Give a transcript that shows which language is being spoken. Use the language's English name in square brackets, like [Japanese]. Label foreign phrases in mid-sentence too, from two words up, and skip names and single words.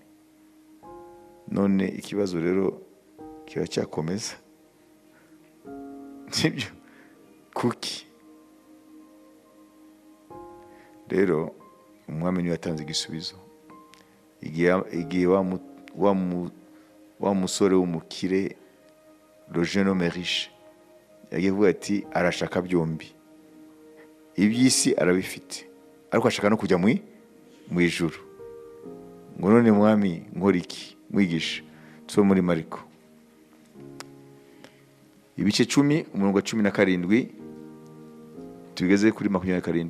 [Kinyarwanda] None ikibazo rero kiracyakomeza. Sibyo? Kuki? Rero umwami niwe yatanze igisubizo. Igihe wa musore w'umukire, [French] le jeune homme riche, [Kinyarwanda] yagiye kuvuga ati arashaka byombi, iby'isi arabifite ariko ashaka no kujya mu ijuru. ngo none mwami nkora iki mwigisha? so muri Mariko ibice 10 umurongo wa 17 tugeze kuri 27.